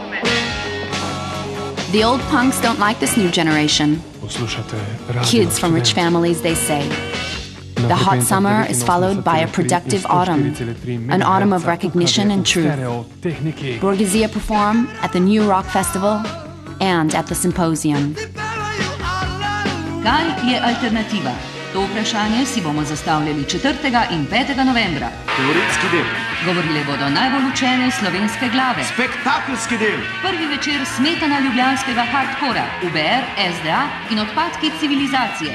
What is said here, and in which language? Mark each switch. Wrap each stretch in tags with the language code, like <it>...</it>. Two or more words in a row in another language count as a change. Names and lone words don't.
<en>The old punks don't like this new generation. Kids from rich families, they say. The hot summer is followed by a productive autumn, an autumn of recognition and truth. Borgesia perform at the New Rock Festival and at the Symposium.</en> <sl>Kaj je alternativa? To vprašanje si bomo zastavljali 4. in 5. novembra. Teoretski del. Govorile bodo najbolj učene slovenske glave. Spektakelski del. Prvi večer smetana ljubljanskega hardkora, UBR, SDA in odpadki civilizacije.</sl>